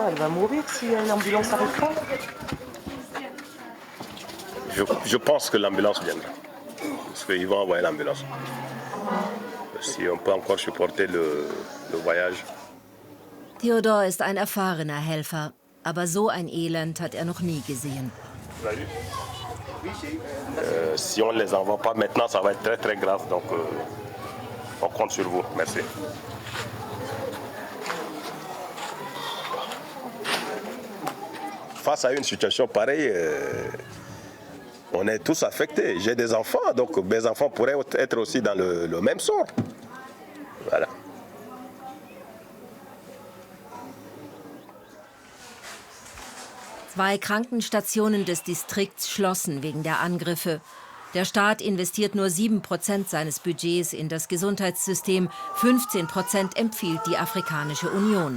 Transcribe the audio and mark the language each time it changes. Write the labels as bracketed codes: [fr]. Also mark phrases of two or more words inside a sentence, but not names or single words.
[fr] Elle va mourir si l'ambulance n'arrive pas? Je pense que l'ambulance viendra. Parce qu'ils vont envoyer l'ambulance. Si on peut encore supporter le voyage. [de] Theodor ist ein erfahrener Helfer, aber so ein Elend hat er noch nie gesehen. [fr] Si on ne les envoie pas maintenant, ça va être très très grave. Donc on compte sur vous. Merci. Face à une situation pareille, on est tous affectés. J'ai des enfants, donc mes enfants pourraient être aussi dans le même sort. Voilà. [de] Zwei Krankenstationen des Distrikts schlossen wegen der Angriffe. Der Staat investiert nur 7% seines Budgets in das Gesundheitssystem, 15% empfiehlt die Afrikanische Union.